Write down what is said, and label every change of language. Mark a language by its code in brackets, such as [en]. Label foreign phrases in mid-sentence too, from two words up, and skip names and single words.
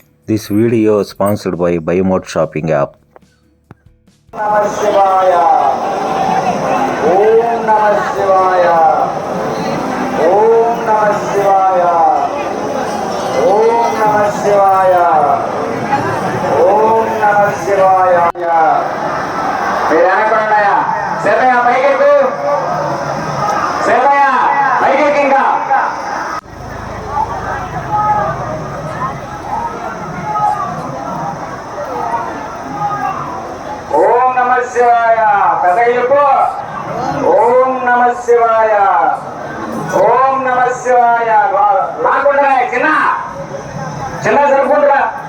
[en] This video is sponsored by Buymode Shopping app. [sa] नमः शिवाय। ॐ नमः शिवाय. ॐ नमः शिवाय। ॐ नमः शिवाय. ॐ नमः शिवाय. [te] మీరు అనుకున్నాయా సేవయ్య పైకెక్కు సేవయ్య పైకెక్కు ఇంకా [sa] ఓం నమ శివాయ [te] పెద్దగా చెప్పు [sa] ఓం నమ శివాయ ఓం నమ శివాయ [te] రాకుండా చిన్న చిన్న జరుపుకుంటురా